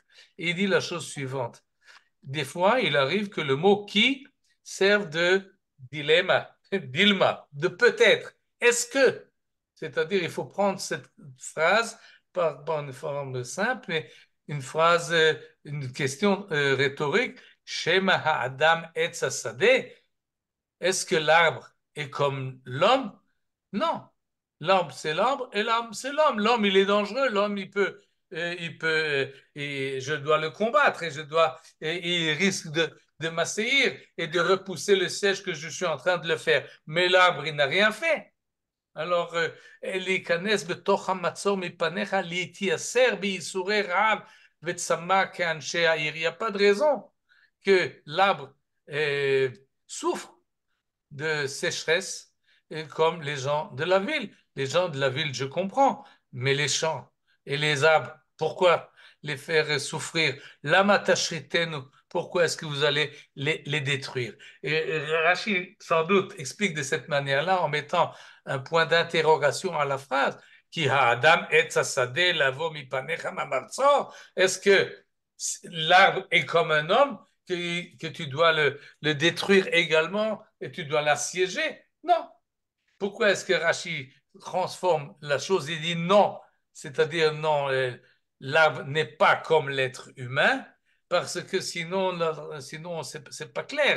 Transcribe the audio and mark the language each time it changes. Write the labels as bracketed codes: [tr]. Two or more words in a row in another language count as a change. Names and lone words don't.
[fr] Il dit la chose suivante. Des fois, il arrive que le mot qui serve de dilemma, dilma, de peut-être. Est-ce que, c'est-à-dire, il faut prendre cette phrase par une forme simple, mais une phrase, une question rhétorique. [he] שמא האדם עץ השדה. [fr] Est-ce que l'arbre est comme l'homme? Non. L'arbre, c'est l'arbre et l'homme, c'est l'homme. L'homme, il est dangereux. L'homme, et je dois le combattre et il risque de m'assaillir et de repousser le siège que je suis en train de le faire. Mais l'arbre, il n'a rien fait. Alors, [he] להיכנס בתוך המצור מפניך, להתייסר בייסורי רעב וצמא כאנשי העיר. [fr] Il n'y a pas de raison que l'arbre souffre de sécheresse comme les gens de la ville. Les gens de la ville, je comprends, mais les champs et les arbres, pourquoi les faire souffrir? [he] למה תשחיתנו, [fr] pourquoi est-ce que vous allez les détruire? Et Rachid, sans doute, explique de cette manière-là en mettant un point d'interrogation à la phrase. [he] כי האדם עץ השדה לבוא מפניך במצור. [fr] Est-ce que l'arbre est comme un homme que tu dois le détruire également et tu dois l'assiéger? Non. Pourquoi est-ce que Rachid transforme la chose et dit non? C'est-à-dire non, l'arbre n'est pas comme l'être humain, parce que sinon c'est pas clair.